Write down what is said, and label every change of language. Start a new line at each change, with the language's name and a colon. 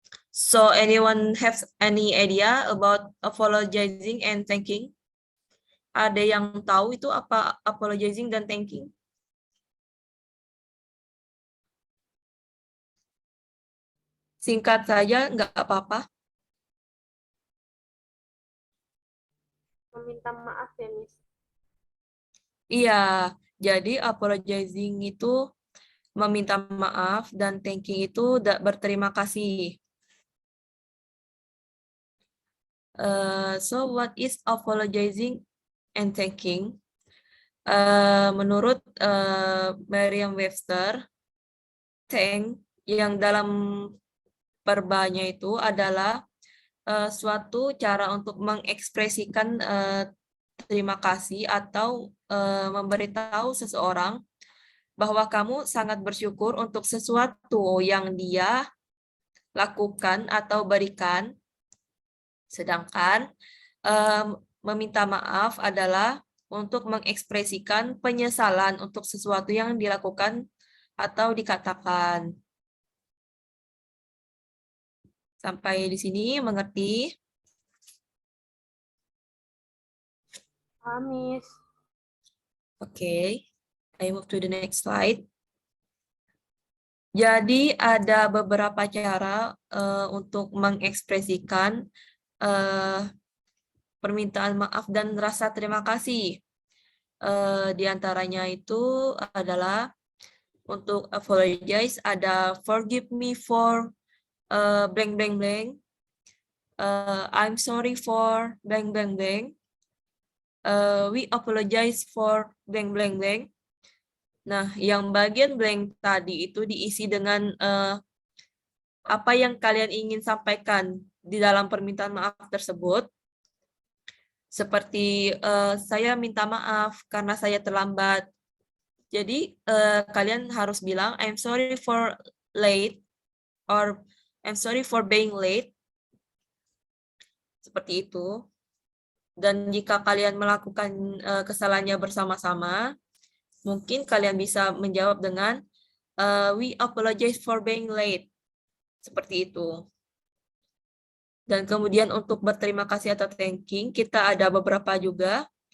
English: So anyone have any idea about apologizing and thanking?
Indonesian: Ada yang tahu itu apa apologizing dan thanking? Singkat saja, nggak apa-apa. Meminta maaf ya, Miss. Iya, jadi apologizing itu meminta maaf dan thanking itu berterima kasih.
English: So what is apologizing and thanking?
Indonesian: Menurut Merriam-Webster, thank yang dalam verbanya itu adalah suatu cara untuk mengekspresikan terima kasih atau memberitahu seseorang bahwa kamu sangat bersyukur untuk sesuatu yang dia lakukan atau berikan. Sedangkan meminta maaf adalah untuk mengekspresikan penyesalan untuk sesuatu yang dilakukan atau dikatakan. Sampai di sini mengerti?
English: Miss. Oke, I move to the next slide.
Indonesian: Jadi ada beberapa cara untuk mengekspresikan permintaan maaf dan rasa terima kasih. Di antaranya itu adalah untuk apologize ada
English: forgive me for blank blank blank. I'm sorry for blank blank blank. We apologize for blank blank blank.
Indonesian: Nah, yang bagian blank tadi itu diisi dengan apa yang kalian ingin sampaikan di dalam permintaan maaf tersebut. Seperti saya minta maaf karena saya terlambat. Jadi kalian harus bilang
English: I'm sorry for late or I'm sorry for being late.
Indonesian: Seperti itu. Dan jika kalian melakukan kesalahannya bersama-sama, mungkin kalian bisa menjawab dengan
English: We apologize for being late.
Indonesian: Seperti itu. Dan kemudian untuk berterima kasih atau thanking, kita ada beberapa juga.